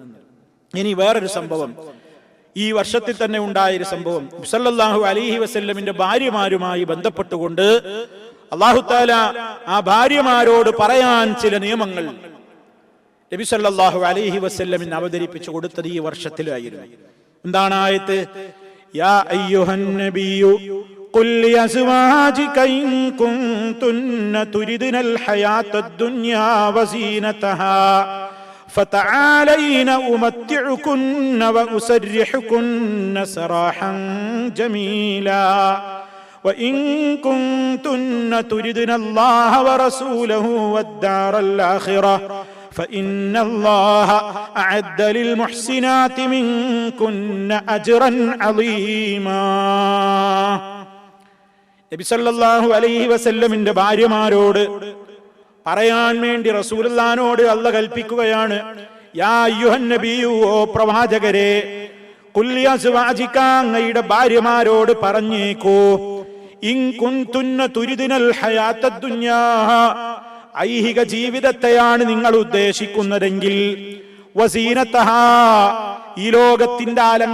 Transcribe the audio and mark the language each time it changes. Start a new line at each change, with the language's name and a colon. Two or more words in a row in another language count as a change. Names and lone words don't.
Malayalam: ഇനി വേറൊരു സംഭവം, ഈ വർഷത്തിൽ തന്നെ ഉണ്ടായൊരു സംഭവം,
Arabic: صلى الله عليه وسلم
Malayalam: ഭാര്യമാരുമായി ബന്ധപ്പെട്ടുകൊണ്ട്
Arabic: الله تعالى
Malayalam: ആ ഭാര്യമാരോട് പറയാൻ ചില നിയമങ്ങൾ നബി
Arabic: صلى الله عليه وسلم
Malayalam: അവതരിപ്പിച്ചു കൊടുത്തത് ഈ വർഷത്തിലായിരുന്നു. എന്താണ് ആയത്ത്?
Arabic: يا أيها النبي قل لأزواجك إن كنتن تردن الحياة الدنيا وزينتها فتعالين أمتعكن وأسرحكن سراحا جميلا وإن كنتن تردن الله ورسوله والدار الآخرة فإن الله أعد للمحسنات منكن أجرا عظيما.
Malayalam: നബി
Arabic: صلى الله عليه وسلم
Malayalam: ഭാര്യമാരോട് പറയാൻ വേണ്ടി റസൂലുള്ളാഹിനോട് അല്ലാഹ് കൽപ്പിക്കുകയാണ്,
Arabic: يا أيها النبي,
Malayalam: ഓ പ്രവാചകരെ,
Arabic: قل لأزواجك,
Malayalam: അങ്ങയുടെ ഭാര്യമാരോട് പറഞ്ഞേക്കൂ,
Arabic: إن كنتن تردن الحياة الدنيا,
Malayalam: ഐഹിക ജീവിതത്തെയാണ് നിങ്ങൾ ഉദ്ദേശിക്കുന്നതെങ്കിൽ, വസീനതഹാ, ഈ ലോകത്തിന്റെ